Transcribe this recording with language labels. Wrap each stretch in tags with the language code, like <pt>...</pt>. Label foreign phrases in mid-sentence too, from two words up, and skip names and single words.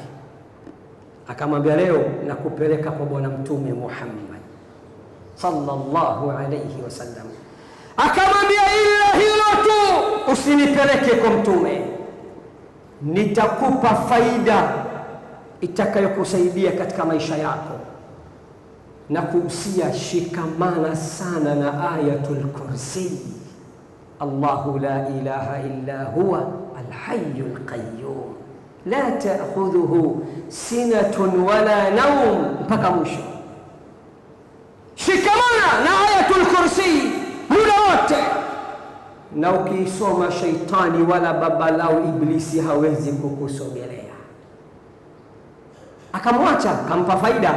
<sw>Akamwambia, leo nakupeleka kwa Bwana Mtume Muhammad</sw> <ar>صلى الله عليه وسلم.</ar> <sw>Akamwambia, ila hilo tu, usinipeleke kwa Mtume, nitakupa faida itakayokusaidia katika maisha yako, na kuhusia shikamana sana na Ayatul Kursi.</sw> <ar>الله لا إله إلا هو الحي القيوم لا تأخذه سنة ولا نوم,</ar> <sw>mpaka mwisho. Shikamana na Ayatul Kursi muda wote, na ukisoma shaitani wala babalao Iblisi hawezi kukusogelea. Akamwacha, kampa faida.</sw>